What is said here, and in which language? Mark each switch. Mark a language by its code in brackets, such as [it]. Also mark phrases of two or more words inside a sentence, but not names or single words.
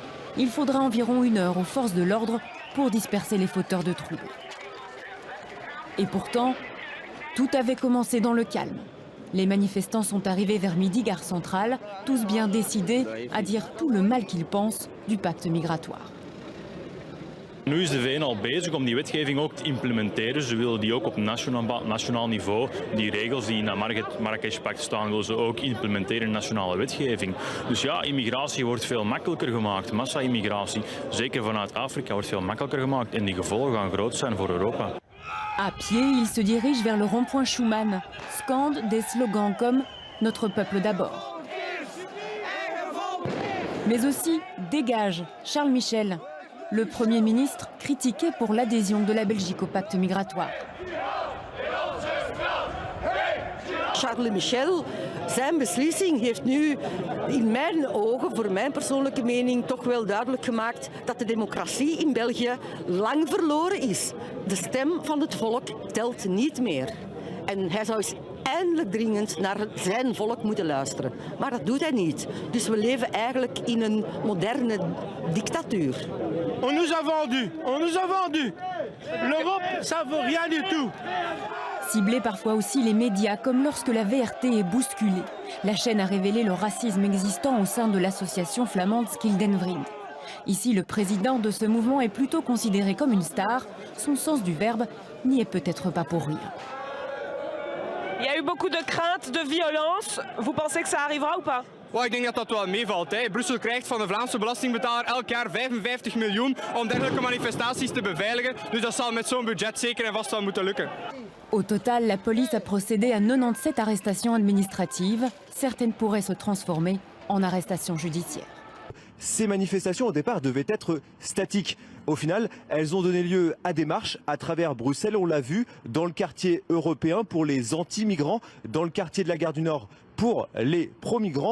[fr] Il faudra environ 1 heure aux forces de l'ordre pour disperser les fauteurs de troubles. Et pourtant, tout avait commencé dans le calme. Les manifestants sont arrivés vers midi, gare centrale, tous bien décidés à dire tout le mal qu'ils pensent du pacte migratoire. [nl] Nu is de VN al bezig om die wetgeving ook te implementeren. Ze willen die ook op nationaal niveau. Die regels die in het Marrakesh-pact staan, willen ze ook implementeren in nationale wetgeving. Dus ja, immigratie wordt veel makkelijker gemaakt. Massa-immigratie, zeker vanuit Afrika, wordt veel makkelijker gemaakt. En die gevolgen gaan groot zijn voor Europa. [fr] À pied, il se dirige vers le rond-point Schuman, scande des slogans comme « Notre peuple d'abord ». Mais aussi « Dégage » Charles Michel, le Premier ministre critiqué pour l'adhésion de la Belgique au pacte migratoire. [nl] Charles Michel, zijn beslissing heeft nu in mijn ogen, voor mijn persoonlijke mening, toch wel duidelijk gemaakt dat de democratie in België lang verloren is. De stem van het volk telt niet meer. En hij zou eens eindelijk dringend naar zijn volk moeten luisteren. Maar dat doet hij niet. Dus we leven eigenlijk in een moderne dictatuur. [fr] On nous a vendu. L'Europe, ça veut rien du tout. Cibler parfois aussi les médias, comme lorsque la VRT est bousculée. La chaîne a révélé le racisme existant au sein de l'association flamande Skildenvriend. Ici, le président de ce mouvement est plutôt considéré comme une star. Son sens du verbe n'y est peut-être pas pour rien. Il y a eu beaucoup de craintes, de violence. Vous pensez que ça arrivera ou pas? [nl] Well, ik denk dat dat wel meevalt. Brussel krijgt van de Vlaamse belastingbetaler elk jaar 55 miljoen om dergelijke manifestaties te beveiligen. Dus dat zal met zo'n budget zeker en vast wel moeten lukken. [fr] Au total, la police a procédé à 97 arrestations administratives. Certaines pourraient se transformer en arrestations judiciaires. Ces manifestations au départ devaient être statiques. Au final, elles ont donné lieu à des marches à travers Bruxelles. On l'a vu dans le quartier européen pour les anti-migrants, dans le quartier de la Gare du Nord pour les pro-migrants.